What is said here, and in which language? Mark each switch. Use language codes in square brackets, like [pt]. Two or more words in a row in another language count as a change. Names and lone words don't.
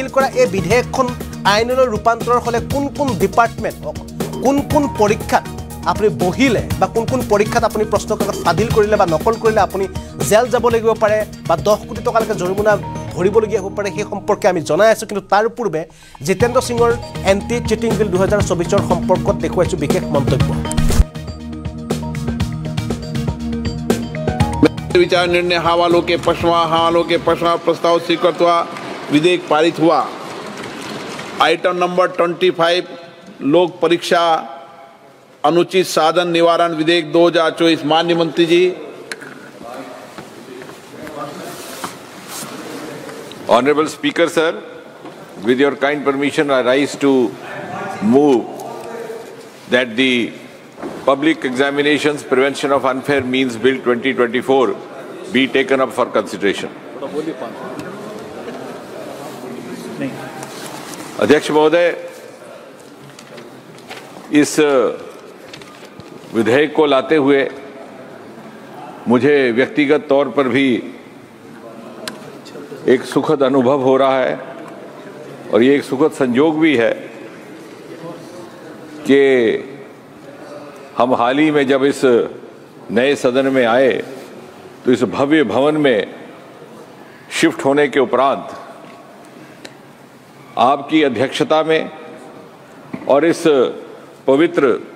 [as] কৰা এই বিধেয়কখন আইনলৈ ৰূপান্তৰ হ'লে কোন ডিপাৰ্টমেণ্ট কোন পৰীক্ষাত আপুনি বহিলে বা কোন পৰীক্ষাত আপুনি প্ৰশ্ন কাকত ফাদিল কৰিলে বা নকল কৰিলে আপুনি জেল যাব লাগিব পাৰে বা 10 কোটি টকালৈকে জৰিমনা ভৰিবলগীয়া হ'ব পাৰে সেই সম্পৰ্কে আমি জনাই আছোঁ কিন্তু তাৰ পূৰ্বে জিতেন্দ্ৰ সিঙৰ [en] anti cheating bill [as] 2024ৰ সম্পৰ্কত দেখুৱাইছোঁ বিশেষ মন্তব্য [hi] विचार निर्णय हवालों के पश्चिमा प्रस्ताव स्वीकृत हुआ, विधेयक पारित हुआ। आइटम नंबर 25 लोक परीक्षा अनुचित साधन निवारण विधेयक 2024। माननीय मंत्री जी। [en] Honorable Speaker, sir, with your kind permission, I rise to move that the Public Examinations Prevention of Unfair Means Bill 2024 be taken up for consideration. [hi] अध्यक्ष महोदय, इस विधेयक को लाते हुए मुझे व्यक्तिगत तौर पर भी एक सुखद अनुभव हो रहा है और ये एक सुखद संयोग भी है कि हम हाल ही में जब इस नए सदन में आए तो इस भव्य भवन में शिफ्ट होने के उपरांत आपकी अध्यक्षता में और इस पवित्र